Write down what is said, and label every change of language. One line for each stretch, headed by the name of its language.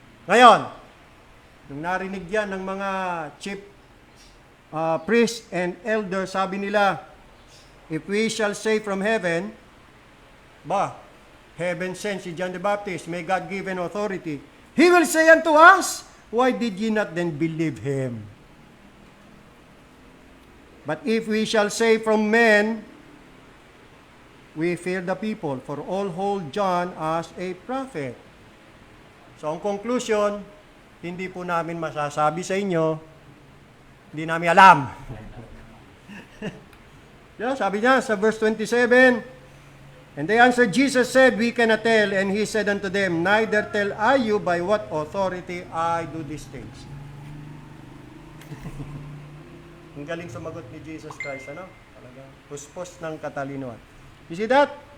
Filipino: Ngayon, nung narinig yan ng mga chief priests and elders, sabi nila,
English: if we shall say from heaven, heaven sent
Filipino: si John the Baptist, may God given authority.
English: He will say unto us, why did ye not then believe him? But if we shall say from men, we fear the people, for all hold John as a prophet.
Filipino: So ang conclusion, hindi po namin masasabi sa inyo, hindi namin alam. Sabi niya sa
English: verse 27, and they answered, Jesus said, we cannot tell. And he said unto them, neither tell I you by what authority I do these things.
Filipino: Ang galing sumagot ni Jesus Christ, ano? Talagang puspos ng katalinuhan.
English: You see that?